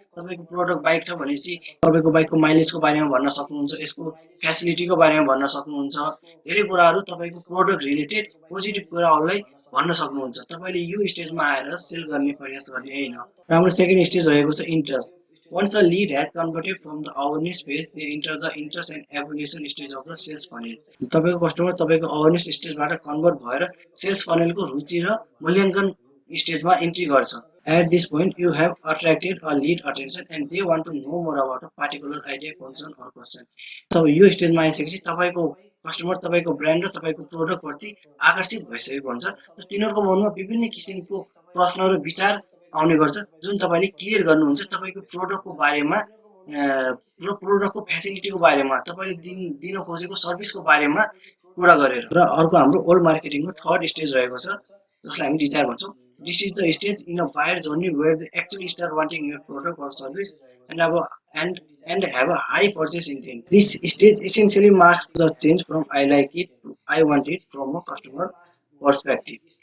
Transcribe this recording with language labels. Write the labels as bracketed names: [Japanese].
[Nepali] तपाईँको product bike छ भनेपछि तपाईँको बाइकको माइलेजको बारेमा भन्न सक्नुहुन्छ, यसको फेसिलिटीको बारेमा भन्न सक्नुहुन्छ। धेरै कुराहरू तपाईँको प्रोडक्ट रिलेटेड पोजिटिभ कुराहरूलाई भन्न सक्नुहुन्छ। तपाईँले यो स्टेजमा आएर सेल गर्ने प्रयास गर्ने होइन। राम्रो सेकेन्ड स्टेज रहेको छ interest. [English] Once a lead has converted from the awareness phase, they enter the interest and evaluation stage of the sales funnel. [Nepali] तपाईँको कस्टमर तपाईँको अवेरनेस स्टेजबाट कन्भर्ट भएर सेल्स फनेलको रुचि र मूल्याङ्कन स्टेजमा इन्ट्री गर्छ। [English] At this point, you have attracted a lead attention and they want to know more about a particular idea, concern or question. [Nepali] तब यो स्टेजमा आइसकेपछि तपाईँको कस्टमर तपाईँको ब्रान्ड र तपाईँको प्रोडक्टप्रति आकर्षित भइसकेको हुन्छ, र तिनीहरूको मनमा विभिन्न किसिमको प्रश्न र विचार आउने गर्छ, जुन तपाईँले क्लियर गर्नुहुन्छ तपाईँको प्रोडक्टको बारेमा र प्रोडक्टको फेसिलिटीको बारेमा, तपाईँले दिन खोजेको सर्भिसको बारेमा कुरा गरेर। र अर्को हाम्रो ओल्ड मार्केटिङको थर्ड स्टेज रहेको छ, जसलाई हामी डिजायर भन्छौँ। [English] This is the stage in a buyer journey where they actually start wanting your product or service and have a high purchase intent. This stage essentially marks the change from I like it to I want it from a customer perspective.